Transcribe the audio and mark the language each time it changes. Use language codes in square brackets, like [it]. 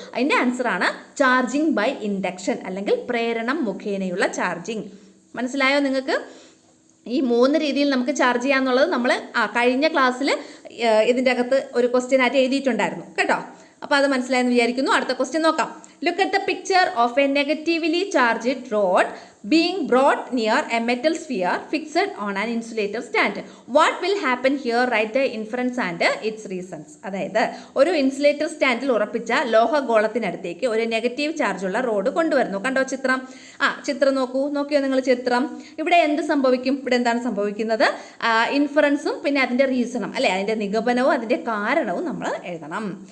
[ml] അതിൻ്റെ ആൻസറാണ് charging by induction അല്ലെങ്കിൽ പ്രേരണം മുഖേനയുള്ള ചാർജിങ്. മനസ്സിലായോ നിങ്ങൾക്ക്? ഈ 3 രീതിയിൽ നമുക്ക് ചാർജ് ചെയ്യാന്നുള്ളത് നമ്മൾ കഴിഞ്ഞ ക്ലാസ്സിൽ ഇതിൻ്റെ അകത്ത് ഒരു ക്വസ്റ്റ്യൻ ആയിട്ട് എഴുതിയിട്ടുണ്ടായിരുന്നു കേട്ടോ. അപ്പോൾ അത് മനസ്സിലായെന്ന് വിചാരിക്കുന്നു. അടുത്ത ക്വസ്റ്റ്യൻ നോക്കാം. [en] Look at the picture of a negatively charged rod being brought near a metal sphere fixed on an insulator stand. What will happen here? Write the inference and its reasons. [ml] അതായത് ഒരു insulator സ്റ്റാൻഡിൽ ഉറപ്പിച്ച ലോഹഗോളത്തിനടുത്തേക്ക് ഒരു negative ചാർജുള്ള road കൊണ്ടുവരുന്നു. കണ്ടോ ചിത്രം? ചിത്രം നോക്കിയോ നിങ്ങൾ ചിത്രം? ഇവിടെ എന്ത് സംഭവിക്കും? ഇവിടെ എന്താണ് സംഭവിക്കുന്നത്? ഇൻഫറൻസും പിന്നെ അതിൻ്റെ റീസണും അല്ലേ, അതിൻ്റെ നിഗമനവും അതിൻ്റെ കാരണവും നമ്മൾ എഴുതണം.